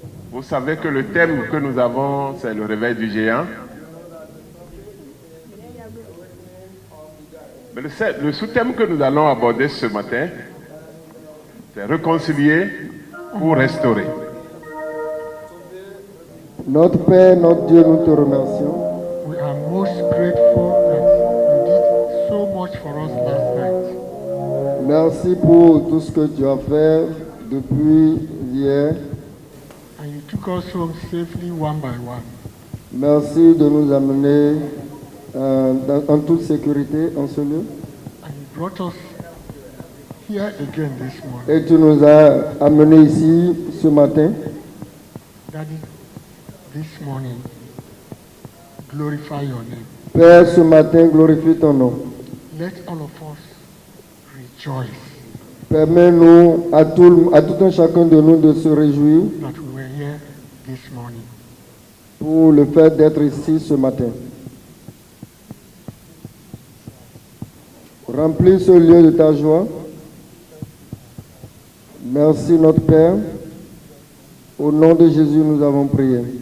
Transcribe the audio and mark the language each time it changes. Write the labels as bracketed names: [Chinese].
[French] Vous savez que le thème que nous avons, c'est le réveil du géant. Mais le sous-thème que nous allons aborder ce matin, c'est réconcilier ou restaurer. Notre Père, notre Dieu, nous te remercions. [English] We are most grateful that you did so much for us last night. [French] Merci pour tout ce que tu as fait depuis hier. [English] And you took us home safely one by one. [French] Merci de nous amener en toute sécurité en ce lieu. [English] And you brought us here again this morning. [French] Et tu nous as amenés ici ce matin. [English] Daddy, this morning, glorify your name. [French] Père, ce matin, glorifie ton nom. [English] Let all of us rejoice [French] Permets-nous à tout un chacun de nous de se réjouir [English] that we were here this morning. [French] pour le fait d'être ici ce matin. Remplis ce lieu de ta joie. Merci notre Père. Au nom de Jésus, nous avons prié.